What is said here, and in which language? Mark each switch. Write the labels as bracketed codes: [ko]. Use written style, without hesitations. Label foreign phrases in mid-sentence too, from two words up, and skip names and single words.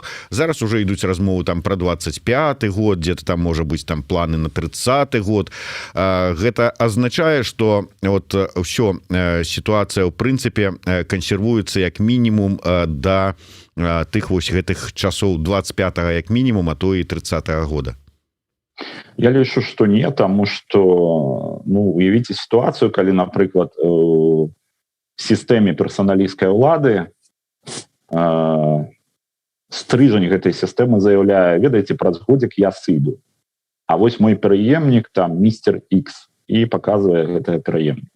[be] Зараз уже ідуць размовы там про 25 год, [ru] где-то там [be] можа быць там планы на 30 год. Гэта азначае, что вот ўсё, сітуацыя ў прынцыпе кансервуецца як мінімум да тых вось гэтых часоў 25-го як мінімум, а то і 30-го года. Я лічу, [ru] что не, тому что, [be] ну, уявіце ситуацию, калі, напрыклад, в сістэме персоналісцкай улады стрыжань гэтай сістэмы заяўляе: ведаеце, праз годзік я сыду, а вось мой пераемнік там містер X, і показывае гэтага пераемніка.